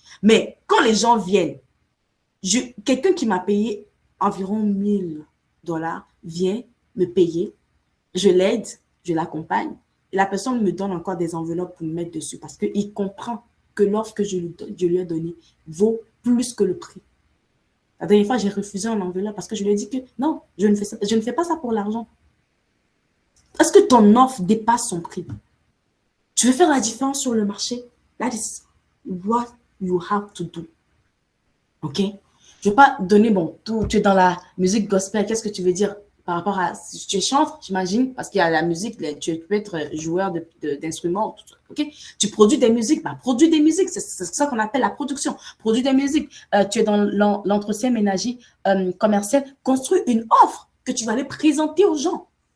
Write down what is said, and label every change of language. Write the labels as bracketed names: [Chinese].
[French] Mais quand les gens viennent, quelqu'un qui m'a payé environ 1000 $ vient me payer, je l'aide, je l'accompagne, et la personne me donne encore des enveloppes pour me mettre dessus parce qu'il comprend que l'offre que je lui ai donnée vaut plus que le prix. La dernière fois, j'ai refusé un enveloppe parce que je lui ai dit que non, je ne fais pas ça pour l'argent. Est-ce que ton offre dépasse son prix? Tu veux faire la différence sur le marché? [English] That is what you have to do. OK? [French] Je ne vais pas donner, bon, tu es dans la musique gospel, qu'est-ce que tu veux dire par rapport à, si tu chantes, j'imagine, parce qu'il y a la musique, tu peux être joueur d'instruments, OK? Tu produis des musiques, produis des musiques, c'est ça qu'on appelle la production. Produis des musiques, tu es dans l'entretien ménager commercial, construis une offre que tu vas aller présenter aux gens.